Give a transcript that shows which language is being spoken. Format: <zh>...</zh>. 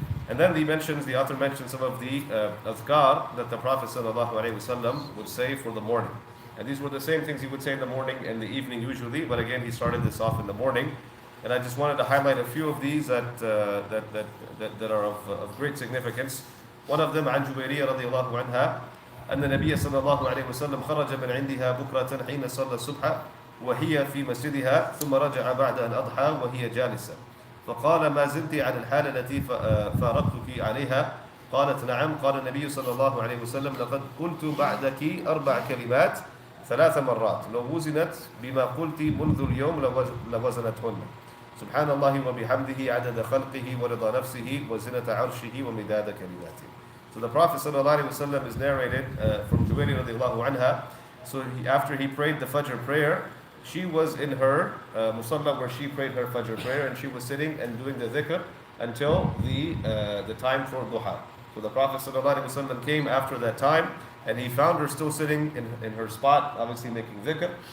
<en>And then the author mentions some of the azkar that the Prophet ﷺ would say for the morning. And these were the same things he would say in the morning and the evening usually, but again he started this off in the morning. And I just wanted to highlight a few of these that are of great significance. One of them,</en> <ar>عن جويرية رضي الله عنها أن النبي صلى الله عليه وسلم خرج من عندها بكرة حين صلى الصبح وهي في مسجدها ثم رجع بعد أن أضحى وهي جالسة. فقال ما زلت عن الحالة التي فارقتك عليها؟ قالت نعم. قال النبي صلى الله عليه وسلم لقد قلت بعدك 4 كلمات 3 مرات لو وزنت بما قلت منذ اليوم لوزنتهن سبحان الله وبحمده عدد خلقه ورضا نفسه وزنة عرشه ومداد كلماته.</ar> <en>So the Prophet صلى الله عليه وسلم is narrated from Juwayriya radiallahu anha. So after he prayed the Fajr prayer, she was in her musalla where she prayed her Fajr prayer, and she was sitting and doing the dhikr until the time for duha. So the Prophet ﷺ came after that time, and he found her still sitting in her spot, obviously making dhikr.</en>